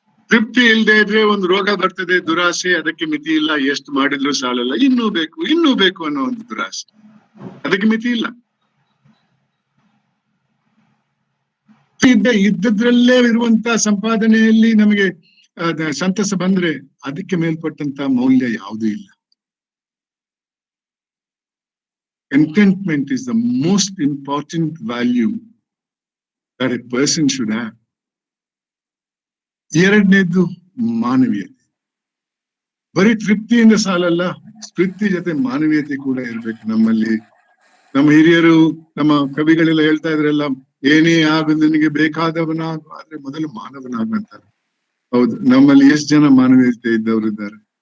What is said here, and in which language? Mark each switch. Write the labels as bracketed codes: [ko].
[kn] ತೃಪ್ತಿ ಇಲ್ಲದೆ ಇದ್ರೆ ಒಂದು ರೋಗ ಬರ್ತದೆ, ದುರಾಸೆ. ಅದಕ್ಕೆ ಮಿತಿ ಇಲ್ಲ, ಎಷ್ಟು ಮಾಡಿದ್ರು ಸಾಲಲ್ಲ, ಇನ್ನೂ ಬೇಕು ಅನ್ನೋ ಒಂದು ದುರಾಸೆ, ಅದಕ್ಕೆ ಮಿತಿ ಇಲ್ಲ. ಇದ್ದದ್ರಲ್ಲೇ ಇರುವಂತ ಸಂಪಾದನೆಯಲ್ಲಿ ನಮಗೆ ಸಂತಸ ಬಂದ್ರೆ ಅದಕ್ಕೆ ಮೇಲ್ಪಟ್ಟಂತ ಮೌಲ್ಯ ಯಾವುದೂ ಇಲ್ಲ. [en] Contentment is the most important value that a person should have. [kn] 2ನೇದ್ದು ಮಾನವೀಯತೆ. ಬರೀ ತೃಪ್ತಿಯಿಂದ ಸಾಲಲ್ಲ, ತೃಪ್ತಿ ಜೊತೆ ಮಾನವೀಯತೆ ಕೂಡ ಇರ್ಬೇಕು ನಮ್ಮಲ್ಲಿ. ನಮ್ಮ ಹಿರಿಯರು, ನಮ್ಮ ಕವಿಗಳೆಲ್ಲ ಹೇಳ್ತಾ ಇದ್ರೆಲ್ಲ, ಏನೇ ಆಗು ನಿನಗೆ ಬೇಕಾದವನಾಗು, ಆದ್ರೆ ಮೊದಲು ಮಾನವನಾಗು ಅಂತಾರೆ. ಹೌದು, ನಮ್ಮಲ್ಲಿ ಎಷ್ಟು ಜನ ಮಾನವೀಯತೆ ಇದ್ದವರಿದ್ದಾರೆ?